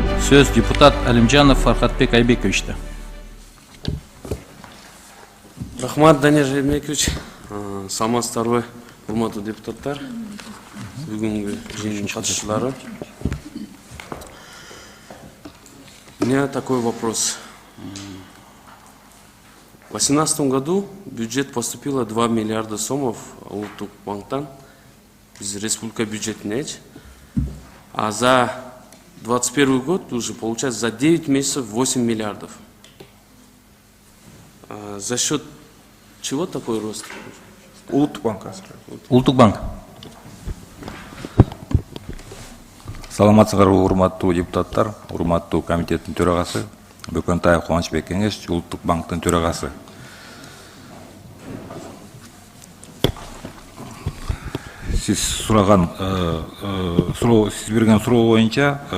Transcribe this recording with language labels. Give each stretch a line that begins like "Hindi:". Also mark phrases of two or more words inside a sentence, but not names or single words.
Kyrgyz: Söz депутат Алимжанов Фархатбек Айбековичте. Рахмат, Данияр Жээнбекович. Саламатсыздарбы, урматтуу депутаттар, бүгүнкү жыйындын катышуучулары.
Russian: У меня такой вопрос. В 2018 году в бюджет поступило 2 миллиарда сомов
Kyrgyz: Улуттук банктан,
Russian: из
Kyrgyz: республика бюджетине,
Russian: а за 2021 год уже получается за 9 месяцев 8 миллиардов. За счет чего такой рост?
Kyrgyz: Улуттук банка. Улуттук банк. Саламатсыздарбы, урматтуу депутаттар, урматтуу комитеттин төрагасы, Бөкөнтаев Кубанычбек Кеңеш, Улуттук банктын төрагасы. Сиз сураган, сиз берген суроо боюнча